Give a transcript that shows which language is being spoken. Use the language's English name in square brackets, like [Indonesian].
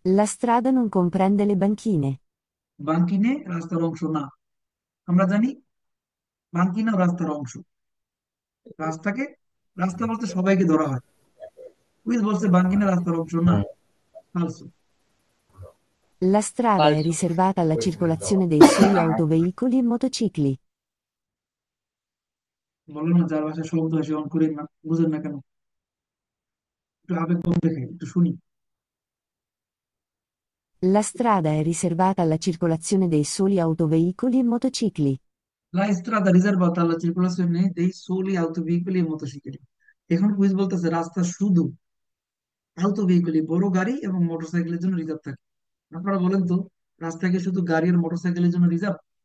[Italian] La strada non comprende le banchine. [Bangla] বাঙ্কিনে রাস্তার অংশ না। আমরা জানি বাঙ্কিনাও রাস্তার অংশ। রাস্তাকে রাস্তা বলতে সবাইকে ধরা হয়, কুইজ বলছে বাঙ্কিনা রাস্তার অংশ না, ফালতু। [Italian] La strada è [Bangla] ফালতু। [Italian] riservata alla circolazione dei soli autoveicoli e motocicli. [Bangla] বলো না যার ভাষায় শব্দ আসে অন করেন না, বুঝেন না কেন? একটু আবেগ কম দেখে একটু শুনি। [Italian] La strada è riservata alla circolazione dei soli autoveicoli e motocicli. La strada riservata alla circolazione dei soli autoveicoli e motocicli। [Bangla] এখন কুইজ বলতেছে রাস্তা শুধু আউটোভেহিকল বড় গাড়ি এবং মোটরসাইকেলের জন্য রিজার্ভ থাকে। আপনারা বলেন তো, রাস্তা কি শুধু গাড়ি আর মোটরসাইকেলের জন্য রিজার্ভ?